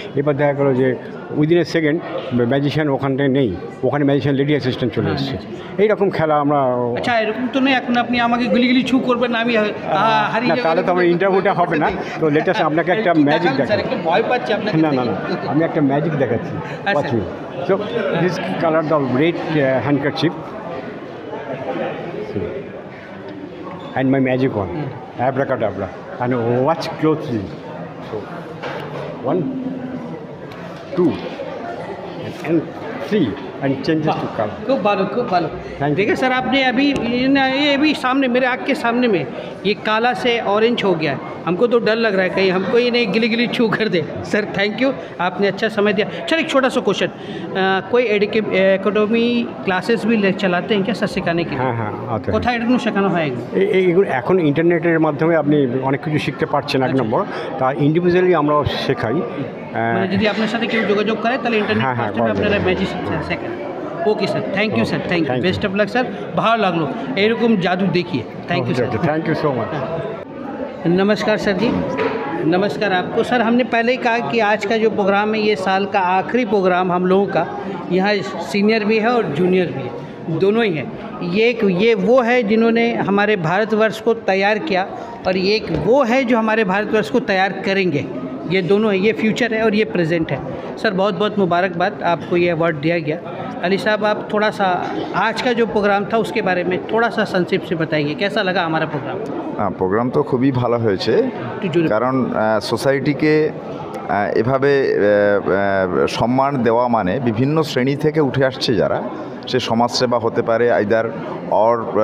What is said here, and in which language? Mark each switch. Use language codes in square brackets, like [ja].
[bn] এবার দেখা গেলো যে [en] within a second [bn] ম্যাজিশিয়ান ওখানটায় নেই, ওখানে ম্যাজিশিয়ান লেডি অ্যাসিস্ট্যান্ট চলে এসেছে। এইরকম খেলা আমরা। আচ্ছা, এরকম তো নেই এখন আপনি আমাকে গুলি ছু করবেন না, আমি হারিয়ে তাহলে তো আমার ইন্টারভিউটা হবে না। তো লেটেস্ট আপনাকে একটা ম্যাজিক দেখাচ্ছি। ভয় পাচ্ছি আপনাকে। না না না, আমি একটা ম্যাজিক দেখাচ্ছি। [en] So this colour the red handkerchief and my magic one, abracadabra, and watch closely. So 1 2 and 3 and changes to color. [bn] खूब भालो। [hi] देखिए सर, आपने अभी सामने मेरे आँख के सामने में ये काला से ऑरेंज हो गया है। हमको तो डर लग रहा है कहीं हमको ये नहीं गिली छू कर दे। सर थैंक यू, आपने अच्छा समय दिया। चल एक छोटा सा क्वेश्चन, कोई एकेडमी क्लासेस भी चलाते हैं क्या सर सिखाने के? [bn] হ্যাঁ হ্যাঁ, কোথায় এটা শেখানো হয়? এইগুলো এখন ইন্টারনেটের মাধ্যমে আপনি অনেক কিছু শিখতে পারছেন। এক নম্বর, তা ইন্ডিভিজুয়ালি আমরাও শেখাই। মানে যদি আপনার সাথে কেউ যোগাযোগ করে তাহলে ইন্টারনেট মাধ্যমে আপনারা ম্যাজিক শেখান। Okay sir, thank you sir, thank you, best of luck sir. ভালো লাগলো এরকম জাদু দেখিয়ে। [en] Thank you sir, thank you so much. [hi] नमस्कार सर जी। नमस्कार आपको। सर हमने पहले ही कहा कि आज का जो प्रोग्राम है ये साल का आखिरी प्रोग्राम हम लोगों का, यहाँ सीनियर भी है और जूनियर भी है, दोनों ही है। ये वो है जिन्होंने हमारे भारतवर्ष को तैयार किया और एक वो है जो हमारे भारतवर्ष को तैयार करेंगे। ये दोनों है, ये फ्यूचर है और ये प्रेजेंट है। सर बहुत बहुत मुबारकबाद, आपको ये अवार्ड दिया गया। अली साहब आप थोड़ा सा आज का जो प्रोग्राम था उसके बारे में थोड़ा सा संक्षिप्त से बताइए, कैसा लगा हमारा प्रोग्राम? [bn] প্রোগ্রাম তো খুবই ভালো হয়েছে, কারণ সোসাইটিকে এভাবে সম্মান দেওয়া মানে বিভিন্ন শ্রেণী থেকে উঠে আসছে যারা, সে সমাজসেবা হতে পারে, আইদার অর